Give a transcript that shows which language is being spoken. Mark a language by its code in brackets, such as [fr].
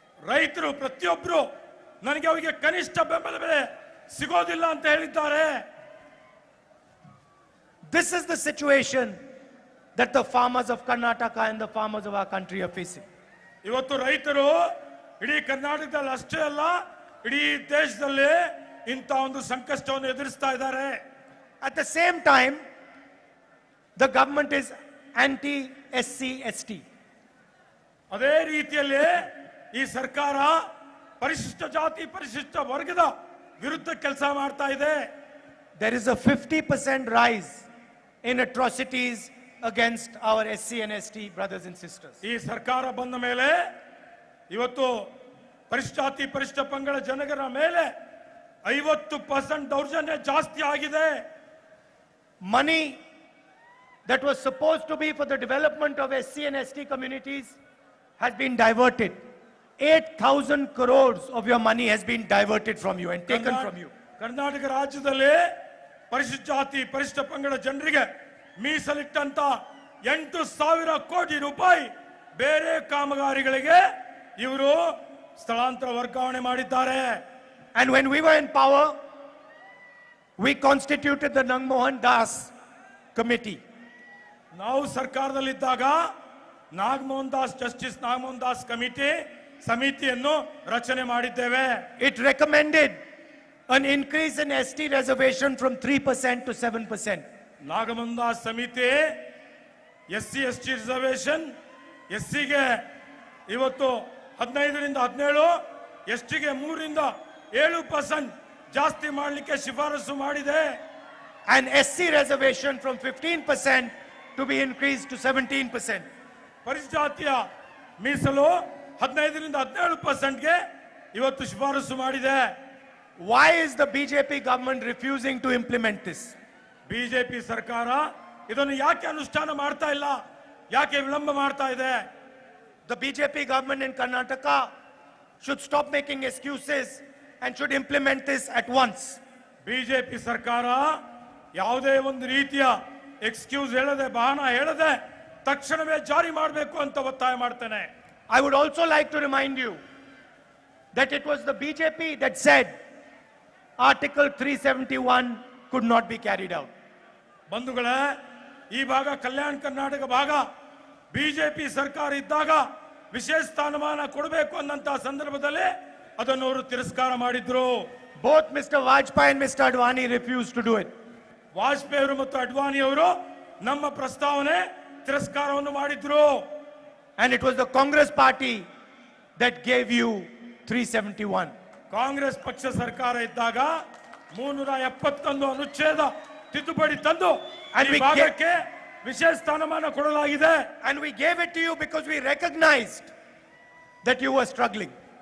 [kn] ರೈತರು ಪ್ರತಿಯೊಬ್ಬರು ನನಗೆ ಅವರಿಗೆ ಕನಿಷ್ಠ ಬೆಂಬಲ ಬೆಲೆ ಸಿಗೋದಿಲ್ಲ ಅಂತ ಹೇಳಿದ್ದಾರೆ. [en] This is the situation that the farmers of Karnataka and the farmers of our country are facing. [kn] ಇವತ್ತು ರೈತರು ಇಡೀ ಕರ್ನಾಟಕದಲ್ಲಿ ಅಷ್ಟೇ ಅಲ್ಲ, ಇಡೀ ದೇಶದಲ್ಲಿ ಇಂಥ ಒಂದು ಸಂಕಷ್ಟವನ್ನು ಎದುರಿಸ್ತಾ ಇದ್ದಾರೆ. [en] At the same time, the government is anti-SC, ST. [kn] ಅದೇ ರೀತಿಯಲ್ಲಿ ಈ ಸರ್ಕಾರ ಪರಿಶಿಷ್ಟ ಜಾತಿ ಪರಿಶಿಷ್ಟ ವರ್ಗದ ವಿರುದ್ಧ ಕೆಲಸ ಮಾಡ್ತಾ ಇದೆ. [en] There is a 50% rise in atrocities against our SC and ST brothers and sisters. [kn] ಈ ಸರ್ಕಾರ ಬಂದ ಮೇಲೆ ಇವತ್ತು ಪರಿಶಿಷ್ಟ ಜಾತಿ ಪರಿಶಿಷ್ಟ ಪಂಗಡ ಜನಗರ ಮೇಲೆ 50% ದೌರ್ಜನ್ಯ ಜಾಸ್ತಿ ಆಗಿದೆ. [en] Money that was supposed to be for the development of SC and ST communities has been diverted. 8,000 crores of your money has been diverted from you and taken from you. [kn] Karnataka ರಾಜ್ಯದಲ್ಲಿ ಪರಿಶಿಷ್ಟ ಜಾತಿ ಪರಿಶಿಷ್ಟ ಪಂಗಡ ಜನರಿಗೆ ಮೀಸಲಿಟ್ಟಂತ 8,000 ಕೋಟಿ ರೂಪಾಯಿ ಬೇರೆ ಕಾಮಗಾರಿಗಳಿಗೆ ಇವರು ಸ್ಥಳಾಂತರ ವರ್ಗಾವಣೆ ಮಾಡಿದ್ದಾರೆ. [en] And when we were in power, we constituted the Nangmohan Das committee. [kn] ನಾವು ಸರ್ಕಾರದಲ್ಲಿದ್ದಾಗ ನಾಗಮೋಹನ್ ದಾಸ್ ಜಸ್ಟಿಸ್ ನಾಗಮೋಹನ್ ದಾಸ್ ಸಮಿತಿಯನ್ನು ರಚನೆ ಮಾಡಿದ್ದೇವೆ. [en] It recommended an increase in ST reservation from 3% to 7%. [kn] Nagamohan Das ಸಮಿತಿ SC ST ರಿಸರ್ವೇಶನ್, SCಗೆ ಇವತ್ತು 15ರಿಂದ 17, STಗೆ 3ರಿಂದ 7% ಜಾಸ್ತಿ ಮಾಡಲಿಕ್ಕೆ ಶಿಫಾರಸು ಮಾಡಿದೆ. [en] And SC reservation from 15% to be increased to 17%. [kn] ಪರಿಶಿಷ್ಟ ಜಾತಿಯ ಮೀಸಲು 15ರಿಂದ 17%ಗೆ ಇವತ್ತು ಶಿಫಾರಸು ಮಾಡಿದೆ. [en] Why is the BJP government refusing to implement this? [kn] BJP ಸರ್ಕಾರ ಇದನ್ನು ಯಾಕೆ ಅನುಷ್ಠಾನ ಮಾಡ್ತಾ ಇಲ್ಲ, ಯಾಕೆ ವಿಳಂಬ ಮಾಡ್ತಾ ಇದೆ? [en] The BJP government in Karnataka should stop making excuses and should implement this at once. [kn] BJP ಸರ್ಕಾರ ಯಾವುದೇ ಒಂದು ರೀತಿಯ ಎಕ್ಸ್ಕ್ಯೂಸ್ ಹೇಳದೆ, ಬಹನ ಹೇಳದೆ ತಕ್ಷಣವೇ ಜಾರಿ ಮಾಡಬೇಕು ಅಂತ ಒತ್ತಾಯ ಮಾಡ್ತೇನೆ. [en] I would also like to remind you that it was the BJP that said Article 371 could not be carried out. [kn] ಬಂಧುಗಳೇ, ಈ ಭಾಗ ಕಲ್ಯಾಣ ಕರ್ನಾಟಕ ಭಾಗ ಬಿಜೆಪಿ ಸರ್ಕಾರ ಇದ್ದಾಗ ವಿಶೇಷ ಸ್ಥಾನಮಾನ ಕೊಡಬೇಕು ಅನ್ನಂತ ಸಂದರ್ಭದಲ್ಲಿ ಅದನ್ನು ಅವರು ತಿರಸ್ಕಾರ ಮಾಡಿದ್ರು. [en] Both Mr. Vajpayee and Mr. Advani refused to do it. [kn] Vajpayee ಅವರು ಮತ್ತು ಅಡ್ವಾಣಿ ಅವರು ನಮ್ಮ ಪ್ರಸ್ತಾವನೆ ತಿರಸ್ಕಾರವನ್ನು ಮಾಡಿದ್ರು. [en] And it was the Congress party that gave you 371. [kn] Congress ಪಕ್ಷ ಸರ್ಕಾರ ಇದ್ದಾಗ 371 ಅನುಚ್ಛೇದ ತಿದ್ದುಪಡಿ ತಂದು ಈ ಭಾಗಕ್ಕೆ ವಿಶೇಷ ಸ್ಥಾನಮಾನ ಕೊಡಲಾಗಿದೆ. [en] And we gave it to you because we recognized that you were struggling.